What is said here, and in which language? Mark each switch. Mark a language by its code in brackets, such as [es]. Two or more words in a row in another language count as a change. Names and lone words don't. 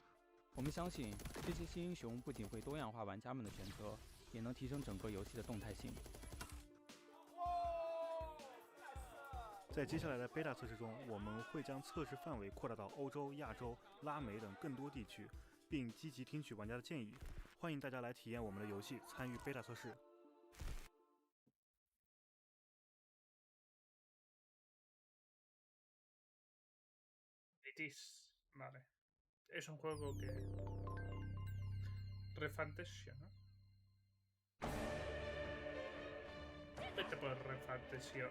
[zh] 我们相信，这些新英雄不仅会多样化玩家们的选择，也能提升整个游戏的动态性。在接下来的 beta 测试中，我们会将测试范围扩大到欧洲、亚洲、拉美等更多地区，并积极听取玩家的建议。欢迎大家来体验我们的游戏，参与 beta 测试。 [es] Vale. Es un juego que refantasía, ¿no? Vete por refantasía.